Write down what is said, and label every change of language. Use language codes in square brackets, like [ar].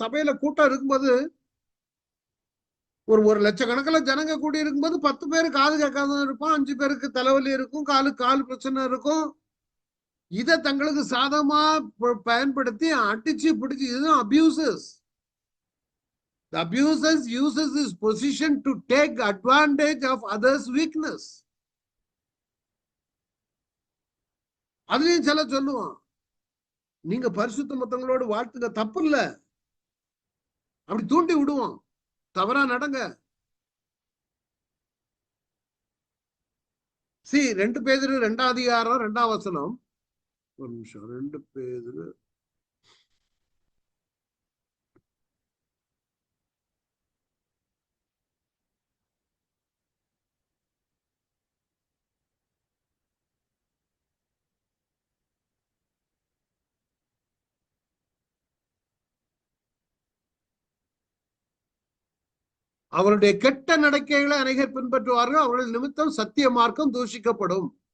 [ta] சபையில கூட்டம் இருக்கும்போது ஒரு லட்சக்கணக்கில் ஜனங்க கூடி இருக்கும்போது 10 பேரு காது கேட்காத இருப்பான், 5 பேருக்கு தலைவலி இருக்கும், கால் பிரச்சனை இருக்கும். இதை தங்களுக்கு சாதகமா பயன்படுத்தி அடிச்சு பிடிச்சு, இதுதான் abusers. [en] The abusers uses his position to take advantage of others' weakness. [ta] அதுலயும் சில சொல்லுவான், நீங்க பரிசுத்த மத்தவங்களோடு வாழ்த்துங்க, தப்பு இல்ல. அப்படி தூண்டி விடுவோம், தவறா நடங்க. 2 பேதுரு 2ஆம் அதிகாரம் 2ஆம் வசனம். ஒரு நிமிஷம். 2 பேதுரு அவருடைய கெட்ட நடக்கைகளை அநேகர் பின்பற்றுவார்கள், அவர்கள் நிமித்தம் சத்திய மார்க்கம் தூஷிக்கப்படும்.